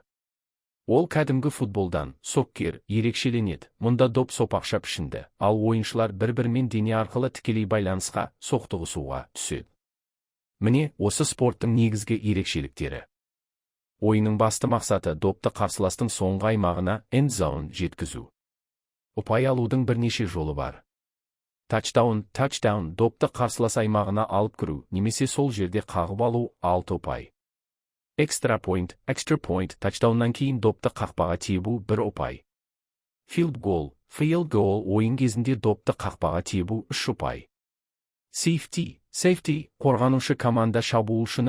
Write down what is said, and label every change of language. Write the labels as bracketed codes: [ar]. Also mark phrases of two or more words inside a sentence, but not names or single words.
[kk] Ол кәдімгі футболдан, Соккер, ерекшеленеді. Мұнда доп сопақша пішінді, ал ойыншылар бір-бірімен дене арқылы тікелей байланысқа, соқтығысуға түседі. Міне, осы спорттың негізгі ерекшеліктері. Ойынның басты мақсаты допты қарсыластың соңғы аймағына [en] end zone [kk] жеткізу. Ұпай алудың бірнеше жолы бар. Touchdown, допты қарсылас аймағына алып кіру, немесе сол жерде қағып алу 6 ұпай. [en] Extra point, [kk] touchdownнан кейін допты қақпаға тебу 1 ұпай. [en] Field goal, [kk] ойын кезінде допты қақпаға тебу 3 ұпай. Safety, қорғанушы команда шабуылшыны